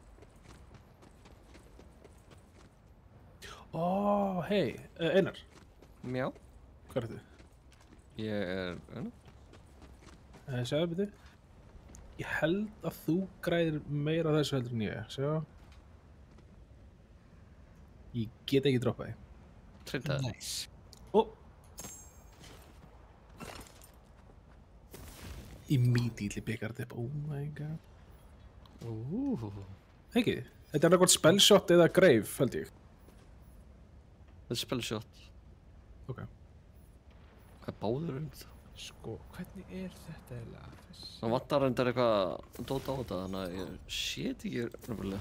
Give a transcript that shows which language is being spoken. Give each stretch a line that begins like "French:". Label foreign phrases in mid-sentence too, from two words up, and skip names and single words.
Icelandic: Hei, Einar. Mjá. Hvað er þetta? Ég er Einar. Sjáðu byrju. Ég held að þú græðir meira þessu heldur en ég. Sjá. Ég get ekki droppað þig. Treintaði.
English: Nice.
Icelandic: Immediately pickar þetta upp.
English: Oh my god.
Icelandic: Ekki, þetta er eitthvað spellshot eða grave, held ég. Þetta er spellshot. Ok. Hvað báður um þetta? Sko, hvernig er þetta eiginlega? Það vantar reyndar eitthvað dót á þetta, þannig að ég shit ekki nefnilega.